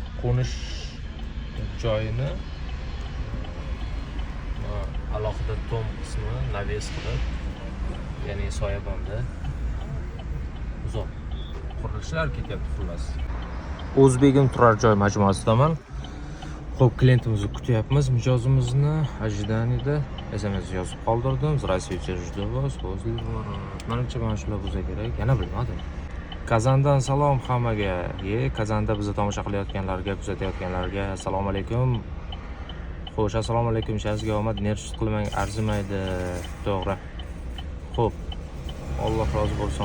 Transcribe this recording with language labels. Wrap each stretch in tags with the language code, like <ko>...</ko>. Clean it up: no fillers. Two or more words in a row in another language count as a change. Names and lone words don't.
<uz>Qo'nish joyini alohida tom qismi naves qilib, ya'ni soyabonda uzoq qurilishlar ketyapti xullas. O'zbegim turar joy majmuasidaman. Xo'p, klientimizni kutyapmiz. Mijozimizni ожиданиеda SMS yozib qoldirdim.</uz> <ru>Здравствуйте, жду вас возле ворот.</ru> <uz>Menimcha mana shular bo'lsa kerak. Yana bilmadim. Kazandan salom hammaga. Kazanda bizni tomosha qilayotganlarga, kuzatayotganlarga</uz> <ar>السلام عليكم.</ar> <uz>Xo'sh,</uz> <ar>السلام عليكم,</ar> <uz>ishingizga omad, nervsiz qilmang, arzimaydi. To'g'ri. Xo'p. Alloh rozi bo'lsin.</uz>